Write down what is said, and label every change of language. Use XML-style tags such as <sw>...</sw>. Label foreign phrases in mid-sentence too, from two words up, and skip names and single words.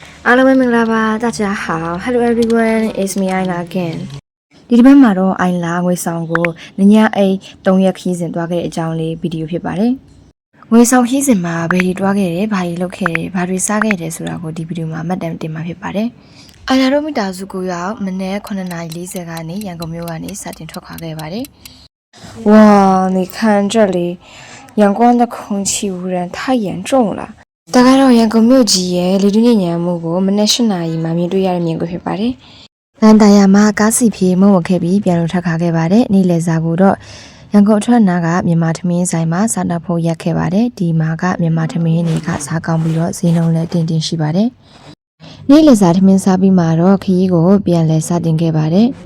<my>အားလုံးပဲမင်္ဂလာပါ</my> <zh>大家好</zh> <en>Hello everyone it's me Ayla again</en> <my>ဒီတစ်ပတ်မှာတော့ Ayla ငွေဆောင်ကိုညအိတ်3ရက်ခီးစဉ်တွားခဲ့တဲ့အကြောင်းလေးဗီဒီယိုဖြစ်ပါတယ်ငွေဆောင်ခီးစဉ်မှာဘယ်တွေတွားခဲ့တယ်ဘာတွေလုပ်ခဲ့ တယ်ဘာတွေစားခဲ့တယ်ဆိုတာကိုဒီဗီဒီယိုမှာမှတ်တမ်းတင်မှာဖြစ်ပါတယ်Ayla တို့မိသားစုကိုရောက်မနေ့9:40ကနေရန်ကုန်မြို့ကနေစတင်ထွက်ခွာခဲ့ပါတယ်</my> <zh>哇你看这里阳光的空气污染太严重了大概</zh> <my>တော့ရန်ကုန်မြို့ကြီးရဲ့လေတူးညဉ့်ညံမှုကိုမနေ့8နာရီမှာမြင်တွေ့ရတဲ့မြင်ကွင်းဖြစ်ပါတယ်။လန်တရာမှာကားစီပြေမုံဝခဲ့ပြီးပြန်လို့ထပ်ခါခဲ့ပါတယ်။နေ့လယ်စာကိုတော့ရန်ကုန်အထွက်နာကမြန်မာထမင်းဆိုင်မှာစားတောက်ဖို့ရက်ခဲ့ပါတယ်။ဒီမှာကမြန်မာထမင်းတွေကစားကောင်းပြီးတော့ဈေးနှုန်းလည်းတင်ရှိပါတယ်။နေ့လယ်စာထမင်းစားပြီးမှတော့ခရီးကိုပြန်လဲစတင်ခဲ့ပါတယ်။</my>